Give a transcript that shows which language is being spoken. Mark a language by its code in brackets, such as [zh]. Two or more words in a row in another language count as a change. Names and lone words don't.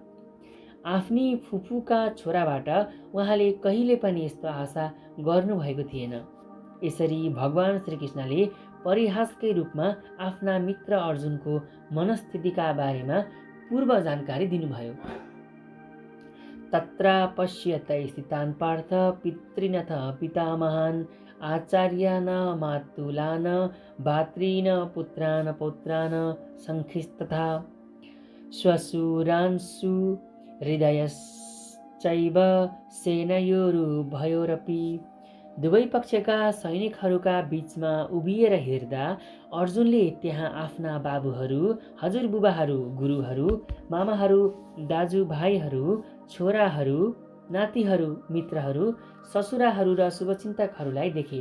[ne] आफ्नी फुपूका छोराबाट उहाँले कहिले पनि यस्तो आशा गर्नुभएको थिएन। यसरी भगवान श्रीकृष्णले परिहासकै रूपमा आफ्ना मित्र अर्जुनको मनस्थितिका बारेमा पूर्व जानकारी दिनुभयो। [sa] तत्र पश्यतै स्थितान् पार्थ पितॄनथ पितामहान् आचार्यान् मातुलान् भातॄन् पुत्रान् पौत्रान् सख्यस्तथा श्वशुरांसु हृदयश्चैव सेनयोरुभयोरपि। [ne] दुवै पक्षका सैनिकहरूका बीचमा उभिएर हेर्दा अर्जुनले त्यहाँ आफ्ना बाबुहरू, हजुरबुबाहरू, गुरुहरू, मामाहरू, दाजुभाइहरू, छोराहरू, नातिहरू, मित्रहरू, ससुराहरू र शुभचिन्तकहरूलाई देखे।